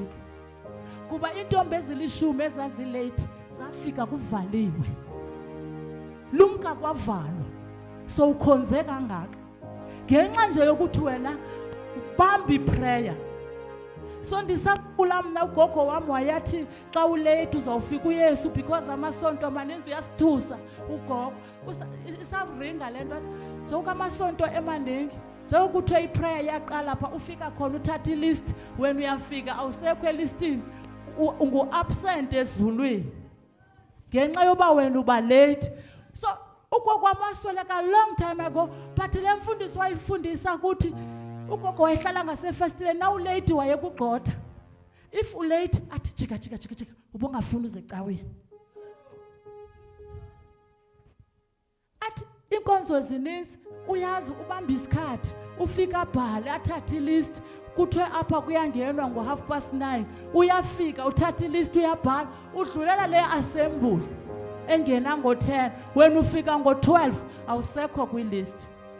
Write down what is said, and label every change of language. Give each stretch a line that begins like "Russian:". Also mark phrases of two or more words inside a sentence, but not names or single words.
Xhosa: Kuba intombi ezilishumi ezazilate zafika kuvaliwe. Lumka kwavalwa. So ukhonze kangaka. Ngenxa nje yokuthi wena ubamba iprayer. So ndisakula mna ugogo wami wayathi xa ulate uzawufika uYesu because amasonto amaninzi uyasithusa ugogo. Isavuringa le nto njengoba amasonto emaningi njengokuthi iprayer yaqala pha ufika khona uthatha ilist when uyafika awusekho elistini ungu-absent ezulwini ngenxa yoba wena uba late. So ugogo wamasweleka
English: long time ago,
Xhosa: but le mfundiso wayifundisa ukuthi ugogo wayehlala ngasefestileni na ulate wayekugxotha. If ulate athi jika ubungafuni uze ecaweni. Athi inkonzo zininzi uyazi ubamba isikhathi ufika bhale athatha ilist kuthiwe apha kuyangenwa ngo9:30 uyafika uthatha ilist uyabhala udlulela le assembly engena ngo10 wena ufika ngo12 awusekho kwilist.